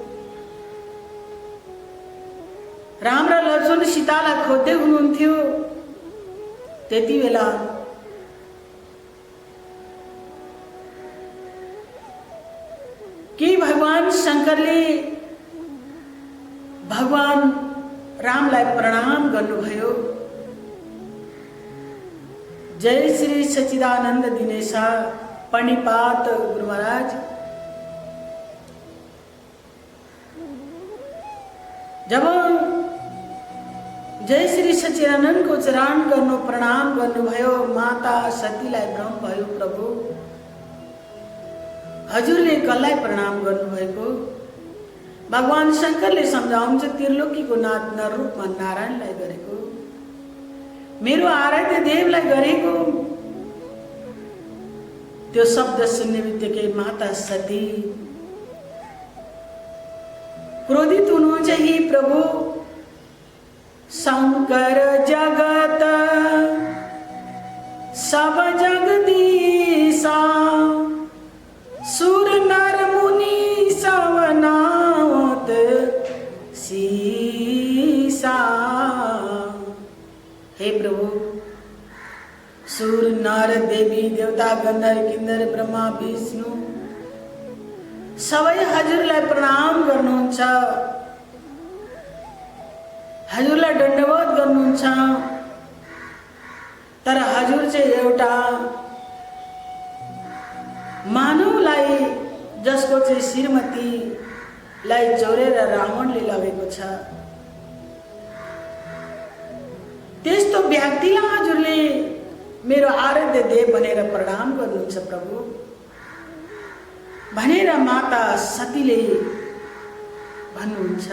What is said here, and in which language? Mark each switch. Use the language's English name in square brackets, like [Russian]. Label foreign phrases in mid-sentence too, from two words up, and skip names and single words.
[Nepali] राम र लक्ष्मण सीतालाई खोज्दै हुनुहुन्थ्यो। त्यति बेला कि भगवान शङ्करले भगवान रामलाई प्रणाम गर्नुभयो। [Awadhi] जय श्री सच्चिदानन्द दिनेशा पणिपात गुरु महाराज। [Nepali] जब [Awadhi] जय श्री सच्चिदानन्द [Nepali] को चरण गर्नु प्रणाम गर्नुभयो, माता सतीलाई भ्रम भयो, प्रभु हजुरले कसलाई प्रणाम गर्नुभएको? भगवान शंकरले सम्झाउँछ, त्रिलोकीको नाथ नररूपमा नारायणलाई गरेको, मेरो आराध्य देवलाई गरेको। त्यो शब्द सुन्ने बित्तिकै माता सती क्रोधित हुनुहुन्छ। [Awadhi] हे प्रभु, शंकर जगत सब जगदीशा, सुर नर मुनि सवनात सीसा। [Nepali] हे प्रभु, सुर नर देवी देवता गन्धर्व किन्नर ब्रह्मा विष्णु सबै हजुरलाई प्रणाम गर्नुहुन्छ, हजुरलाई दण्डवत गर्नुहुन्छ। तर हजुर चाहिँ एउटा मानवलाई, जसको चाहिँ श्रीमतीलाई चोरेर रावणले लगेको छ, त्यस्तो व्यक्तिलाई हजुरले मेरो आराध्य देव भनेर प्रणाम गर्नुहुन्छ प्रभु भनेर माता सतीले भन्नुहुन्छ।